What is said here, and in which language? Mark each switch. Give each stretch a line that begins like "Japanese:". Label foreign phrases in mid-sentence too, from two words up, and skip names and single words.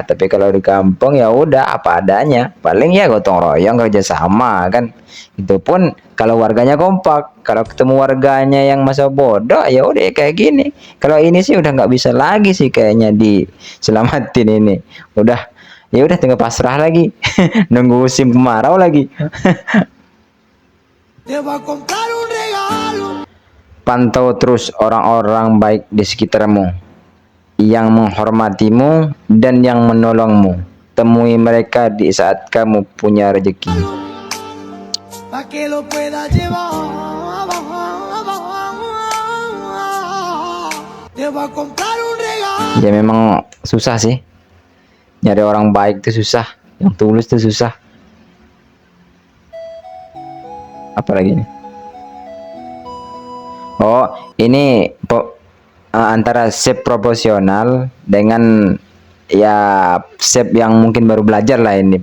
Indonesian: Tapi kalau di kampung ya udah apa adanya. Paling ya gotong royong kerjasama kan. Itu pun kalau warganya kompak. Kalau ketemu warganya yang masa bodoh ya udah kayak gini. Kalau ini sih udah nggak bisa lagi sih kayaknya diselamatin ini. Udah ya udah tinggal pasrah lagi. Nunggu musim kemarau lagi.
Spanish: te va a comprar un regalo.
Indonesian: Pantau terus orang-orang baik di sekitarmu, yang menghormatimu dan yang menolongmu. Temui mereka di saat kamu punya rezeki.
Spanish: Pa' que lo pueda llevar. Te va a comprar un regalo.
Indonesian: Ya memang susah sih. Nyari orang baik itu susah, yang tulus itu susah. Apalagi nih? Oh, ini antara shape proporsional dengan ya shape yang mungkin baru belajar lah ini.